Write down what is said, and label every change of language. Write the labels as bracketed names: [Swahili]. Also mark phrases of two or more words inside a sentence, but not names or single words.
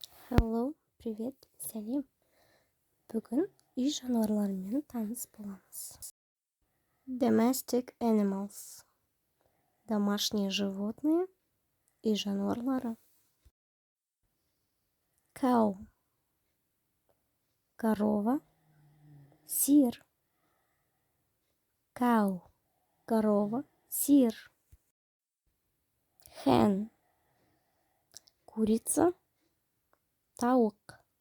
[English] Hello, привет, [Kazakh] сәлем. Бүгін үй жануарларымен таныс боламыз. [English] Domestic animals. [Russian] Домашние животные и жануарлары. [English] Cow. Корова. [Kazakh] Сир. Cow. [Russian] Корова. Сир. Hen. Курица. Тауық.